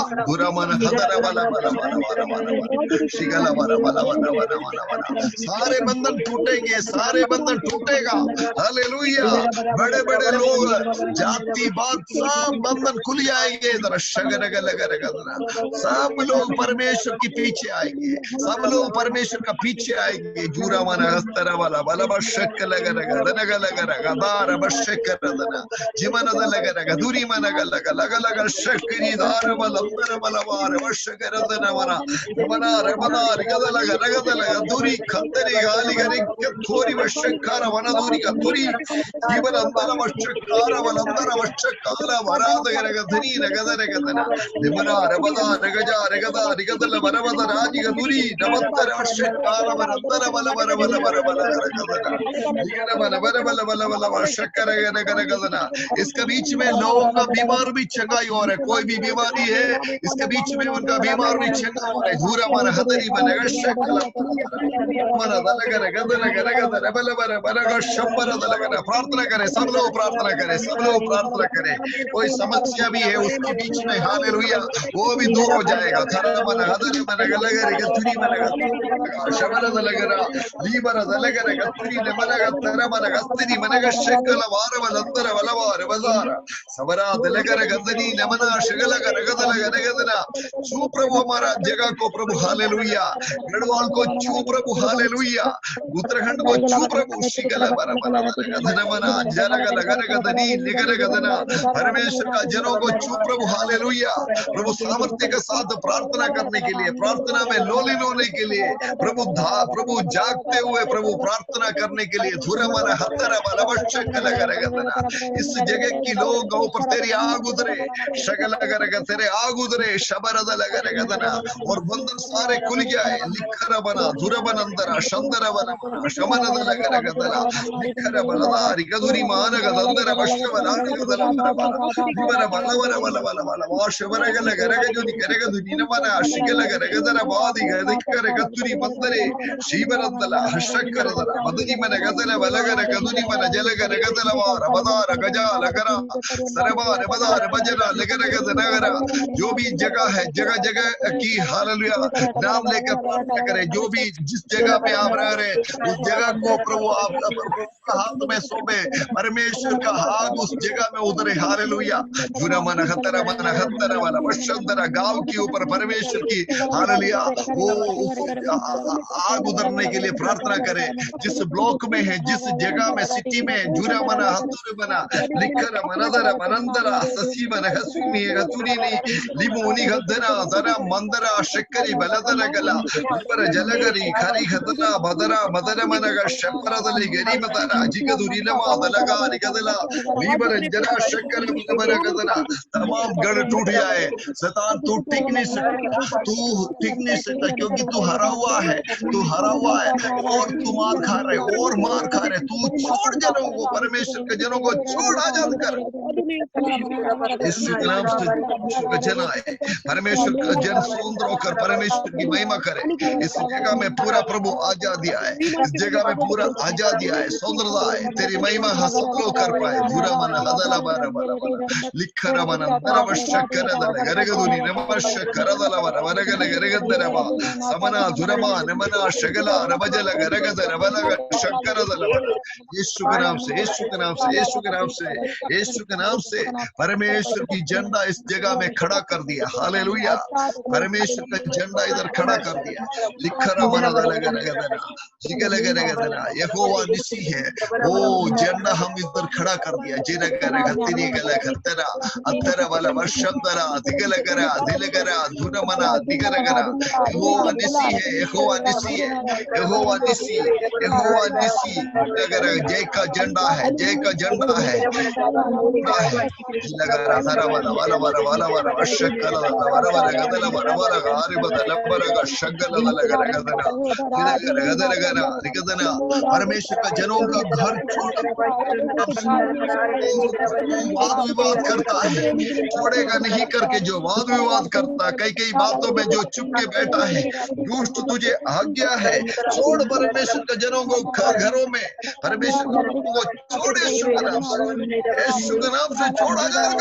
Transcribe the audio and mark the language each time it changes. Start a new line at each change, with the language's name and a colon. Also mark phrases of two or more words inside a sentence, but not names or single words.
Hindi: बुरा मन हदरा वाला वाला वाला वाला वाला शिगला वाला वाला वाला वाला वाला वाला सारे बंधन टूटेंगे, सारे बंधन टूटेगा। हालेलुया। बड़े बड़े लोग जाति बात सब बंधन खुल जाएंगे। इधर शगर गलगर गदना सब लोग परमेश्वर के पीछे आएंगे, सब लोग परमेश्वर का पीछे आएंगे। जूरा मन हस्तरा वाला वाला बशक लगर गदन गलगर गदार बशक रदना जीवन दलगर गदुरी मन गलग लग लग शक्री दार बलंदर बलवार बशक रदना वरा मना रबना गदलग रगदल दूरी खंदरी गाली गरी थोरी बशकार वन दूरी का थोरी जीवन अंदर बशकार बलंदर बशकाला वराद गरगधरी रगदर गदना निमना रबदा रगजा रगदा रिगदल वरवद राजी गदुरी नवत्तर बशकार वरंदर बल बर बल बर बल गदना निगन बल बर बल बल बल बशकर गदर गदना। इसके बीच में लोगों का बीमार भी चंगाई हो रहा है, कोई भी बीमारी है इसके बीच में उनका बीमार भी चंगा हो रहा है। धूरा मन हदरी मन गशकल मन दलगर गदल गदर बल बर बर गशंबर दलगर। प्रार्थना करें, सब लोग प्रार्थना करें, सब लोग प्रार्थना करें। कोई समस्या भी है उसके बीच में हालेलुया वो भी दूर हो जाएगा। थरा मन हदरी मन गलगर गथुरी मन शबर दलगर लीबर दलगर गथुरी ने मन गतर मन गस्तरी मन गशकल वार बलंदर बलवार बजार सबरा दलगर गदनी नमना शगल गदल गदना। छू प्रभु हमारा जगह को प्रभु हालेलुया, गढ़वाल को छू प्रभु हालेलुया, उत्तराखंड को छू प्रभु शिगल बर बल गदन मना जरग लगर गदनी निगर गदना। परमेश्वर का जनों को छू प्रभु हालेलुया। प्रभु सामर्थ्य के साथ प्रार्थना करने के लिए, प्रार्थना में लोलीन होने के लिए, प्रभु जागते हुए प्रभु प्रार्थना करने के लिए धुरा मन हतरा बल बशक लगर गदना। इस जगह की लोग ऊपर तेरी आग उतरे, शगल लगर तेरे आग उतरे शबरद लगर गदना और बंधन सारे खुल जाए। लिखर बना धुरा बन अंदर शंदर बन शमनद लगर गदना लिखर बलदा रिगदुरी मान गदंदर बश्क बना गदला बल बल बल बल बल बल वाश बरग लगर गजुनी करग दुनी न मन शिगल लगर गदर बादी गदिकर गतुरी मंदरे शिबरंदल हशकर दर मदनी मन गदल बलगर गदुनी मन जलगर गदल वार बदार गजा लगरा सरबार बदार बजरा लगरा गदनगरा। जो भी जगह है जगह जगह की हालेलुया नाम लेकर प्रार्थना करें। जो भी जिस जगह पे आप रह रहे उस जगह को प्रभु आप हाथ में सौंपे, परमेश्वर का हाथ उस जगह में उतरे। हालेलुया। जुरा मन हतरा वाला वशंदरा गांव के ऊपर परमेश्वर की हालेलुया वो आग उतरने के लिए प्रार्थना करें। जिस ब्लॉक में है, जिस जगह में, सिटी में जुरा मन हतुर बना लिखर मनदर मनंदरा ससी मन हसुमी हतुरीनी लिमोनी गदना दरा मंदरा शक्करी बलदर गला लिबर जलगरी खरी खदना बदरा मदर मनग शपरदली गरी मदरा जिगदुरी लमा दलगा निगदला लिबर जरा शक्कर मन गदना। तमाम गढ़ टूट जाए। शैतान तू टिक नहीं सकता क्योंकि तू हरा हुआ है, तू हरा हुआ है और तू मार खा रहे और मार खा रहे। तू छोड़ जनों को, परमेश्वर के जनों को छोड़ आजाद कर। इस नाम से जन आए, परमेश्वर का जन स्वतंत्र होकर परमेश्वर की महिमा करे। इस जगह में पूरा प्रभु आजादी आए, इस जगह में पूरा आजादी आए, स्वतंत्रता आए, तेरी महिमा सब लोग कर पाए। धुरा मन हदला बारा बारा लिखर मन अंदर वशकर दल गरगदुनी नमश करदल वर वरगल गरगदर बा समना धुरमा नमना शगला रबजल गरगदर बलग शक्कर दल। यीशु के नाम से, यीशु के नाम से, यीशु के नाम से, यीशु के नाम से परमेश्वर की झंडा इस जगह में खड़ा कर दिया। हालेलुया, परमेश्वर का झंडा इधर खड़ा कर दिया। लिखरा मना दलगरगदना जिगलगरगदना, यहोवा निसी है, वो झंडा हम इधर खड़ा कर दिया। जिरगरगतिनी गलगरतरा अतरा वाला वर्षंदरा दिगलगरा दिलगरा धुनमना दिगरगरा। यहोवा निसी है, यहोवा निसी है, यहोवा निसी, यहोवा निसी। जय का झंडा है, जय का झंडा है, लगरा धरा वाला वाला वाला वाला वाला वर्षकल वाला वाला वाला गदला वाला वाला गारी बदला बरगा शगल वाला गदला गदना गदला गदला गदना गदना। परमेश्वर का जनों का घर छोड़ वाद विवाद करता है, छोड़ेगा नहीं करके जो वाद विवाद करता, कई कई बातों में जो चुप के बैठा है, दुष्ट तुझे आज्ञा है, छोड़ परमेश्वर के जनों को घरों में, परमेश्वर को छोड़ यीशु के नाम से, यीशु के नाम से छोड़ा जाएगा।